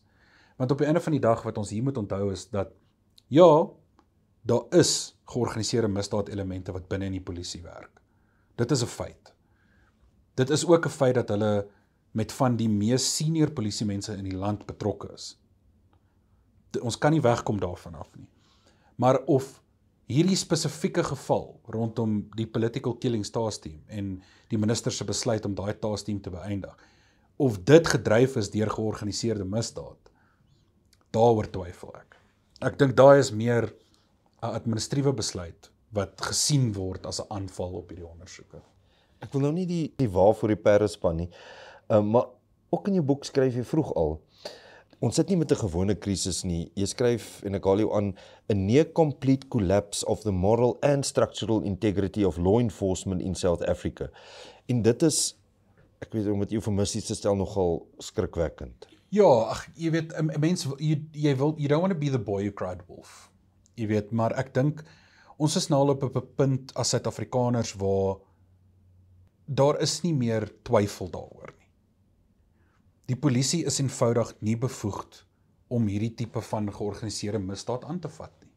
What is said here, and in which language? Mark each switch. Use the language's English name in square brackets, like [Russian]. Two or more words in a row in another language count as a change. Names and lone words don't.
[Afrikaans] Want op die einde van die dag wat ons hier moet onthou is dat, ja, daar is georganiseerde misdaad elemente wat binne in die polisie werk. Dit is 'n feit. Dit is ook 'n feit dat hulle met van die mees senior polisiemense in die land betrokke is. Ons kan nie wegkom daarvan af nie. Maar of hierdie spesifieke geval rondom die [English] political killings task team [Afrikaans] en die minister se besluit om daai [English] task team [Afrikaans] te beëindig, of dit gedryf is deur georganiseerde misdaad, daaroor twyfel ek. Ek dink daai is meer 'n administratiewe besluit wat gesien word as 'n aanval op hierdie ondersoeke. Ek wil nou nie die waarvoor die perde span nie, maar ook in jou boek skryf jy vroeg al, ons sit nie met 'n gewone krisis nie. Jy skryf, en ek haal jou aan, [English] a near complete collapse of the moral and structural integrity of law enforcement in South Africa. [Afrikaans] En dit is, ek weet om dit eufemisties te stel, nogal skrikwekkend. Ja, jy weet, 'n mens, [English] you don't want to be the boy who cried wolf. [Afrikaans] Jy weet, maar ek dink ons is nou al op 'n punt as Suid-Afrikaners waar daar is nie meer twyfel daaroor nie. Die polisie is eenvoudig nie bevoegd om hierdie tipe van georganiseerde misdaad aan te vat nie.